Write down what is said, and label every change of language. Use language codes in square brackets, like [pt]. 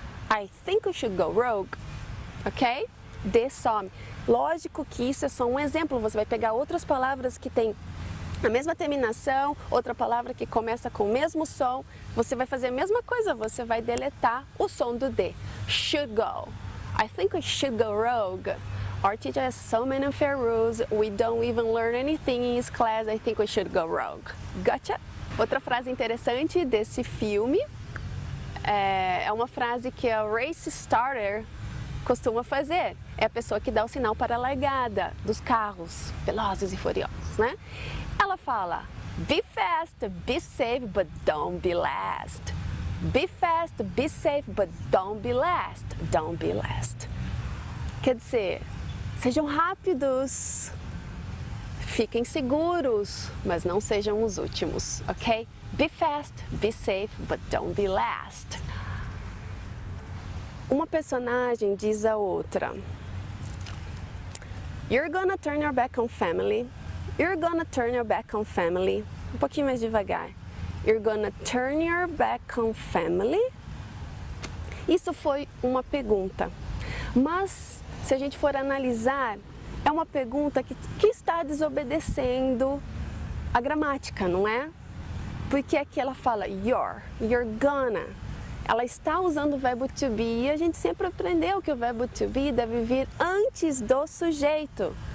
[en] I think we should go rogue. [pt] Ok? D some. Lógico que isso é só um exemplo, você vai pegar outras palavras que têm a mesma terminação, outra palavra que começa com o mesmo som, você vai fazer a mesma coisa, você vai deletar o som do D. [en] Should go. I think we should go rogue. Our teacher has so many unfair rules, we don't even learn anything in his class, I think we should go rogue. Gotcha? [pt] Outra frase interessante desse filme é uma frase que a race starter costuma fazer. É a pessoa que dá o sinal para a largada dos carros velozes e furiosos. exemplos, né? Ela fala, [en] be fast, be safe, but don't be last. Be fast, be safe, but don't be last. Don't be last. [pt] Quer dizer, sejam rápidos, fiquem seguros, mas não sejam os últimos, ok? [en] Be fast, be safe, but don't be last. [pt] Uma personagem diz a outra, [en] you're gonna turn your back on family. You're gonna turn your back on family. [pt] Um pouquinho mais devagar. [en] You're gonna turn your back on family. [pt] Isso foi uma pergunta. Mas, se a gente for analisar, é uma pergunta que está desobedecendo a gramática, não é? Porque aqui ela fala [en] you're gonna. [pt] Ela está usando o verbo to be e a gente sempre aprendeu que o verbo to be deve vir antes do sujeito.